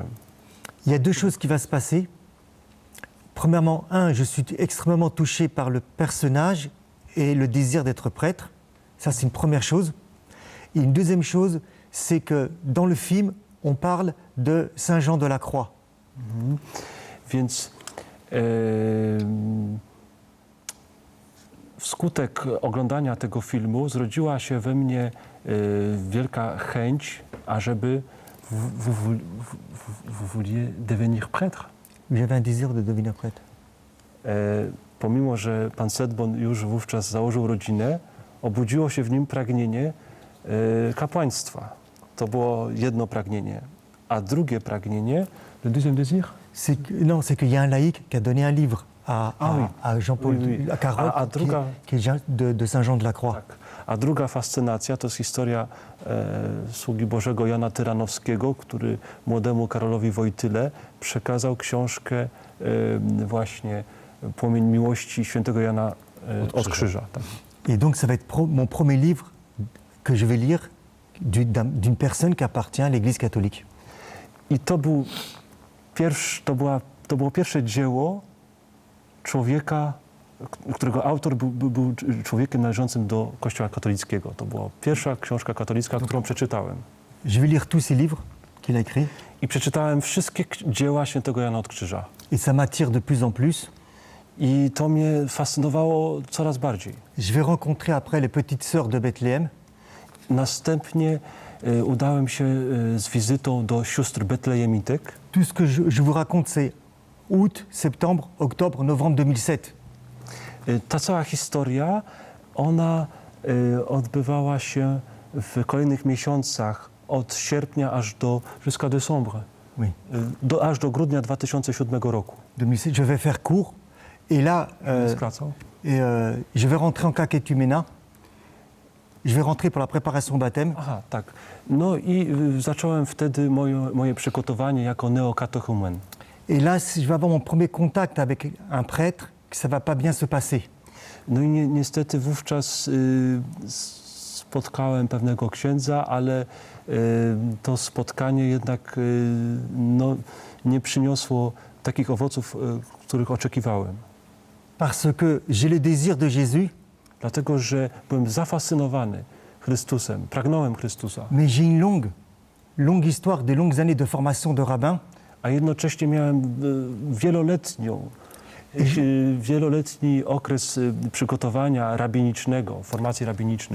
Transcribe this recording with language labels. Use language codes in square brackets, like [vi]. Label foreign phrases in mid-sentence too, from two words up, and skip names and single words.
[fr] Il y a deux choses qui vont se passer. Premièrement, je suis extrêmement touché par le personnage et le désir d'être prêtre. Ça, c'est une première chose. Et une deuxième chose, c'est que dans le film, on parle de Saint Jean de la Croix. [pl] Więc wskutek oglądania tego filmu zrodziła się we mnie wielka chęć, ażeby [fr] vous vouliez devenir prêtre. J'avais un désir de devenir prêtre. [pl] Pomimo, że pan Sedbon już wówczas założył rodzinę, obudziło się w nim pragnienie kapłaństwa. To było jedno pragnienie. A drugie pragnienie, [fr] le deuxième désir? C'est qu'il y a un laïc qui a donné un livre oui. à Jean-Paul, Oui, oui. à Carotte, [pl] À druga- [fr] qui est de Saint Jean de la Croix. [pl] Tak. A druga fascynacja to jest historia sługi Bożego Jana Tyranowskiego, który młodemu Karolowi Wojtyle przekazał książkę właśnie Płomień Miłości świętego Jana od Krzyża. Tak. [fr] Et donc, ça va être mon premier livre que je vais lire d'une personne qui appartient à l'Église catholique. [pl] I to było pierwsze dzieło człowieka, którego autor był człowiekiem należącym do Kościoła katolickiego. To była pierwsza książka katolicka, którą przeczytałem. [fr] Je vais lire tous ces livres qu'il a écrits [pl] I przeczytałem wszystkie dzieła świętego Jana od Krzyża. [fr] et ça m'attire de plus en plus. [pl] I to mnie fascynowało coraz bardziej. [fr] Je vais rencontrer après les petites sœurs de Bethléem. [pl] Następnie udałem się z wizytą do sióstr betlejemitek. [fr] Tout ce que je vous raconte, c'est août, septembre, octobre, novembre 2007. [pl] Ta cała historia, ona odbywała się w kolejnych miesiącach, od sierpnia aż do [fr] jusqu'à décembre, Oui. [pl] aż do grudnia 2007 roku. [fr] 2007, je vais faire court. Et là, [pl] Skracał. [fr] je vais rentrer en catéchuménat. Je vais rentrer pour la préparation au baptême. [pl] Aha, tak. No i zacząłem wtedy moje przygotowanie jako neokatechumen. [fr] Et là, je vais avoir mon premier contact avec un prêtre, que ça va pas bien se passer. [pl] No i niestety wówczas spotkałem pewnego księdza, ale to spotkanie jednak nie przyniosło takich owoców, których oczekiwałem. [fr] Parce que j'ai le désir de Jésus, [pl] Dlatego, że byłem zafascynowany Chrystusem, pragnąłem Chrystusa, [fr] mais j'ai une longue histoire, des longues années de formation de rabbin. [pl] a jednocześnie miałem wieloletni okres przygotowania rabinicznego, formacji rabinicznej.